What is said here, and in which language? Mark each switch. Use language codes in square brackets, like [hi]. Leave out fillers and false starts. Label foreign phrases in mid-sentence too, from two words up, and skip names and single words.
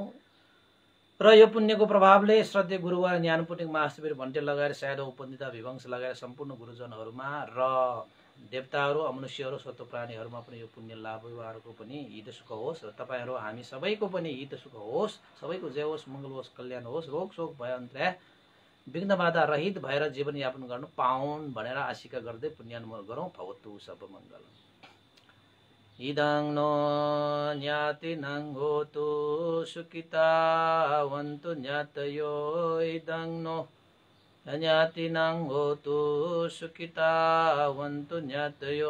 [ne] र यो पुण्यको प्रभावले श्रद्धेय गुरुवर ज्ञानपुटिक महाशिविर भन्टे लगाएर सायद उपनिता विवंश लगाएर सम्पूर्ण गुरुजनहरुमा र देवताहरु अमनुष्यहरु स्वत प्राणीहरुमा पनि यो पुण्य लाभ उहाँहरुको पनि हित सुख होस् र तपाईहरु हामी सबैको पनि हित सुख होस्। सबैको जय होस्, मंगल होस्, कल्याण होस्, रोग शोक भय अन्त्य विघ्न बाधा रहित भएर जीवनयापन गर्नु पाउन् भनेर आशिका गर्दै पुण्यानुमोदन गरौँ। [sa] भवतु सर्वमङ्गलम्। [pi] इदं नो ज्ञातिनं होतु सुखितावन्तु ज्ञातयो। इदं नो ज्ञातिनं होतु सुखितावन्तु ज्ञातयो।